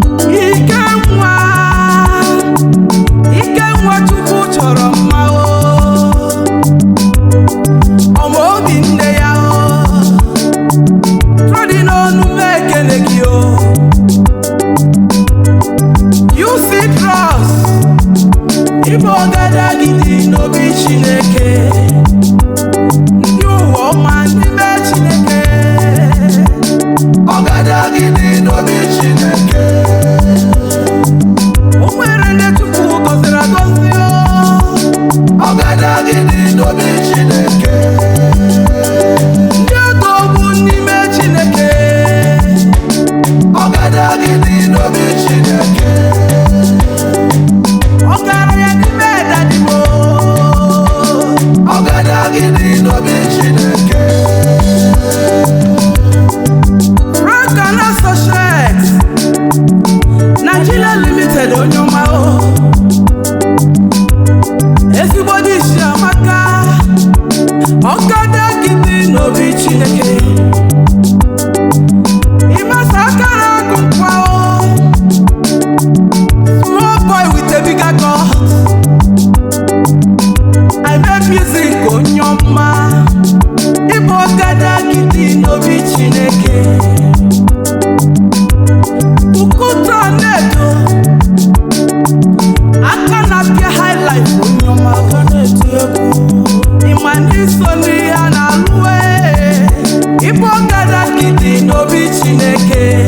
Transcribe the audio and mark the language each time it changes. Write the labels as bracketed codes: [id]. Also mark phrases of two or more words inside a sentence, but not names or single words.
[ig] Ike nwa, Ike nwa Chukwu chọrọ mma, oh. Ọma obi nne ya, oh. Trọdị n'ọnụ m ekele gị, oh. [en] You see trust. [ig] Ịbụ ọgadagidi n'obi Chineke. Ndị ụwa ọma n'ime Chineke. Ọgadagidi n'obi Chineke. O nwere ndị Chukwu gọziri agọzi, oh. Ọgadagidi n'obi Chineke. Ndị odogwu n'ime Chineke. Ọgadagidi n'obi Chineke. Ọgaranya n'ime dadi m, oh. Ọgadagidi n'obi Chineke. Frank and Associates, Nigeria Limited, onye ọma o. Ezigbo dị isi amaka, ọkada gidi n'obi Chineke. Ịmasa akara agụ nkwa o. [en] Small boy with a bigger God. I make music, [ig] onye ọma. Ịbụ ọkada gidi n'obi Chineke. Ukuta na-edo. Aka na-apịa [en] high life, [ig] onye ọma, ọ na-eti egwu. Ị ma na iso n'ihe a na-alụ, ee. Ịbụ ọkada gidi n'obi Chineke.